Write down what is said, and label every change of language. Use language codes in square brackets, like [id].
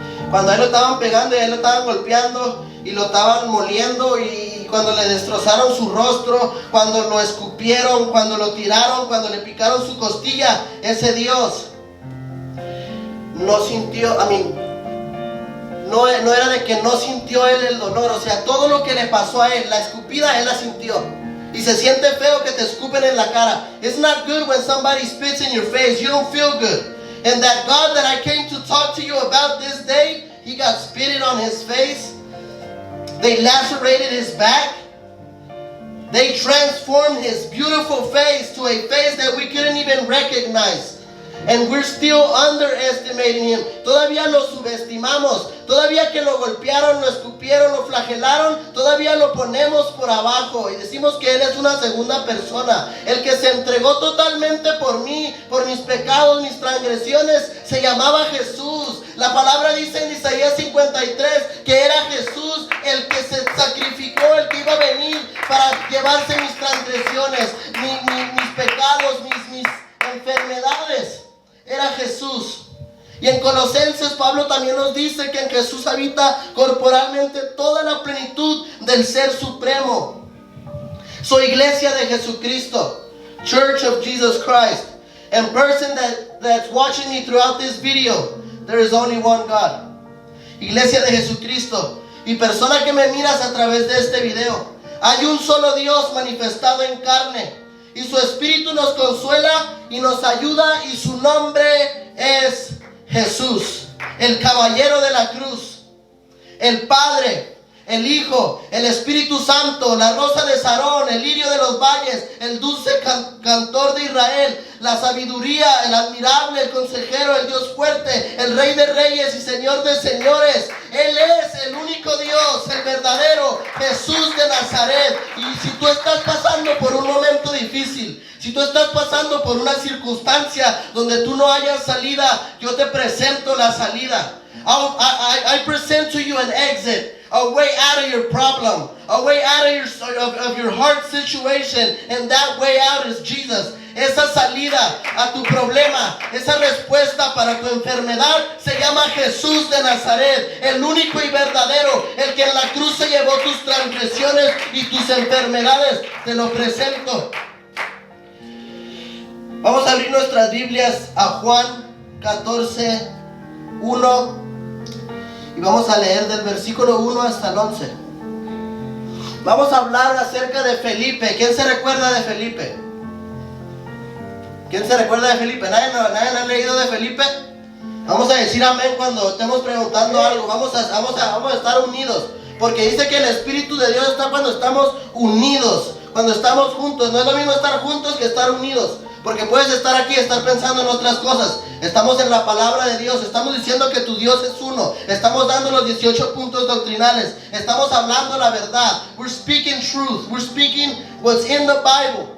[es] Cuando a Él lo estaban pegando y a Él lo estaban golpeando y lo estaban moliendo, y cuando le destrozaron su rostro, cuando lo escupieron, cuando lo tiraron, cuando le picaron su costilla, ese Dios no sintió, no era de que no sintió Él el dolor. O sea, todo lo que le pasó a Él, la escupida, Él la sintió. Y se siente feo que te escupen en la cara. [en] It's not good when somebody spits in your face. You don't feel good. And that God that I came to talk to you about this day, He got spitted on His face. They lacerated His back. They transformed His beautiful face to a face that we couldn't even recognize. And we're still underestimating Him. [es] Todavía lo subestimamos. Todavía que lo golpearon, lo escupieron, lo flagelaron, todavía lo ponemos por abajo y decimos que Él es una segunda persona. El que se entregó totalmente por mí, por mis pecados, mis transgresiones, se llamaba Jesús. La palabra dice en Isaías 53 que era Jesús el que se sacrificó, el que iba a venir para llevarse mis transgresiones, mis pecados, mis enfermedades. Era Jesús. Y en Colosenses Pablo también nos dice que en Jesús habita corporalmente toda la plenitud del Ser Supremo. Soy iglesia de Jesucristo, [en] Church of Jesus Christ. And person that's watching me throughout this video, there is only one God. [es] Iglesia de Jesucristo. Y persona que me miras a través de este video, hay un solo Dios manifestado en carne. Y su Espíritu nos consuela y nos ayuda, y su nombre es Jesús, el caballero de la cruz, el Padre, el Hijo, el Espíritu Santo, la rosa de Sarón, el lirio de los valles, el dulce cantor de Israel, la sabiduría, el admirable, el consejero, el Dios fuerte, el Rey de reyes y Señor de señores. Él es el único Dios, el verdadero Jesús de Nazaret. Y si tú estás pasando por un momento difícil, si tú estás pasando por una circunstancia donde tú no hayas salida, yo te presento la salida. [en] I present to you an exit, a way out of your problem, a way out of your heart situation, and that way out is Jesus. [es] Esa salida a tu problema, esa respuesta para tu enfermedad se llama Jesús de Nazaret, el único y verdadero, el que en la cruz se llevó tus transgresiones y tus enfermedades. Te lo presento. Vamos a abrir nuestras Biblias a Juan 14, 1, y vamos a leer del versículo 1 hasta el 11. Vamos a hablar acerca de Felipe. ¿Quién se recuerda de Felipe? ¿Quién se recuerda de Felipe? ¿Nadie ha leído de Felipe? Vamos a decir amén cuando estemos preguntando algo. Vamos a estar unidos, porque dice que el Espíritu de Dios está cuando estamos unidos, cuando estamos juntos. No es lo mismo estar juntos que estar unidos, porque puedes estar aquí y estar pensando en otras cosas. Estamos en la palabra de Dios. Estamos diciendo que tu Dios es uno. Estamos dando los 18 puntos doctrinales. Estamos hablando la verdad. [en] We're speaking truth. We're speaking what's in the Bible.